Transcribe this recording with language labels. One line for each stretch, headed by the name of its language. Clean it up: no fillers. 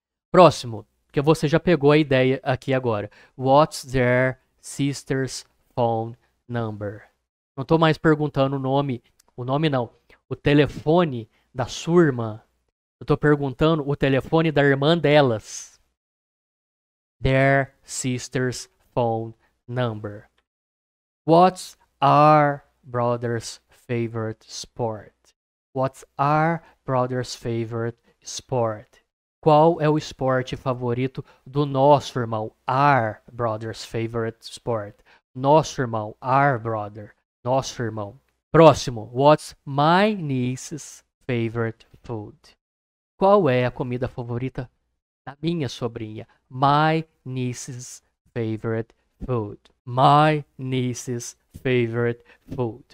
Portuguese: Próximo, que você já pegou a ideia aqui agora.
English: What's their sister's phone number.
Portuguese: Não tô mais perguntando o nome não, o telefone da sua irmã. Eu tô perguntando o telefone da irmã delas.
English: Their sister's phone number. What's our brother's favorite sport? What's our brother's favorite sport?
Portuguese: Qual é o esporte favorito do nosso irmão?
English: Our brother's favorite sport.
Portuguese: Nosso irmão, our brother. Nosso irmão. Próximo.
English: What's my niece's favorite food?
Portuguese: Qual é a comida favorita da minha sobrinha?
English: My niece's favorite food. My niece's favorite food.